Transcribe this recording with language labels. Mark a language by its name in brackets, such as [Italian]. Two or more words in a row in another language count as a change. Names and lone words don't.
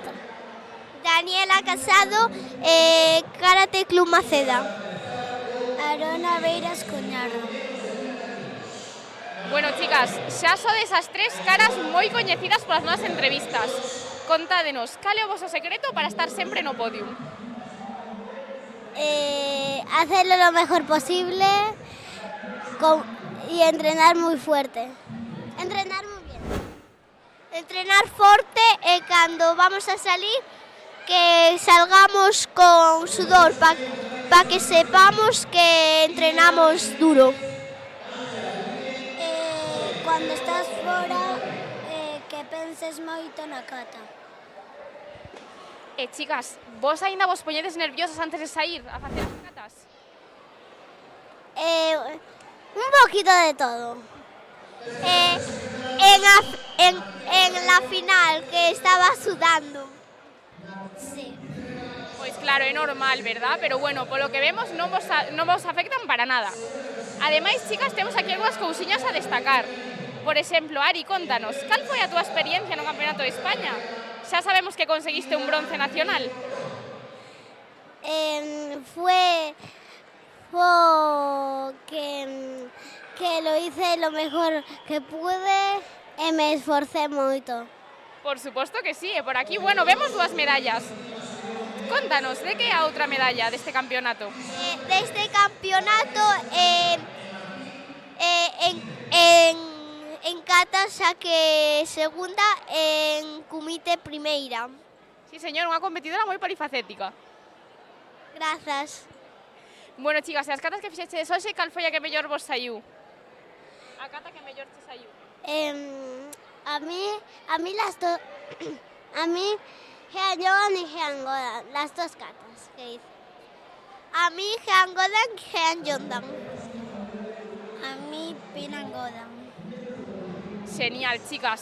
[Galician] Daniela Casado, Karate Club Maceda. Arona Beiras Coñarro. Bueno, chicas, xa sodes as tres caras moi coñecidas polas nosas entrevistas. Contádenos, cal é o voso secreto para estar sempre no podium? [Spanish] Hacerlo lo mejor posible y entrenar muy fuerte. Entrenar muy bien. Entrenar fuerte cuando vamos a salir, que salgamos con sudor para que sepamos que entrenamos duro. Cuando estás fora, [Galician] que penses moito na cata. Chicas, vos aínda vos poñedes nerviosas antes de sair a facer as catas? [Spanish] Un poquito de todo. En la final, que estaba sudando. Sí. [Galician] Pois claro, é normal, verdad? Pero bueno, polo que vemos non vos afectan para nada. Ademais, chicas, temos aquí algunhas cousiñas a destacar. Por exemplo, Ari, contanos, cal foi a túa experiencia no Campeonato de España? Xa sabemos que conseguiste un bronce nacional. [Spanish] Fue que lo hice lo mejor que pude [Galician] e me esforcé moito. Por suposto que sí, e por aquí, bueno, vemos dúas medallas. Contanos, de que é a outra medalla deste campeonato? Deste campeonato en cata xa que segunda, en kumite primeira. Sí, señor, unha competidora moi polifacética. Grazas. Bueno, chicas, e as catas que fixeches hoxe, cal foi a que mellor vos saiu? A cata que mellor te saiu? [Spanish] A mí las dos, a mí Hean Yodan y Hean Godan, las dos catas que hice. A mí Hean Godan y Hean Yodan. A mí Pinan Godan. [Galician] Genial, chicas.